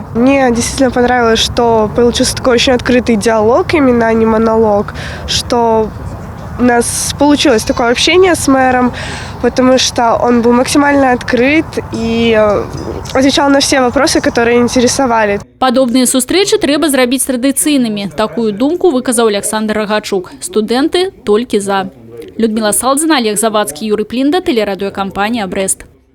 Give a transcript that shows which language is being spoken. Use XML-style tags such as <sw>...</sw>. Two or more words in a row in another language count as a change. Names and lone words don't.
<ru>Мне действительно понравилось, что получился такой очень открытый диалог, именно, а не монолог, что у нас получилось такое общение с мэром, потому что он был максимально открыт и отвечал на все вопросы, которые интересовали.</ru> <be>Падобныя сустрэчы трэба зрабіць традыцыйнымі. Такую думку выказаў Александр Рагачук. Студэнты толькі за.</be> <ru>Людмила Салдзина, Олег Завадскі, Юрий Плинда, телерадиокомпания «Брест».</ru>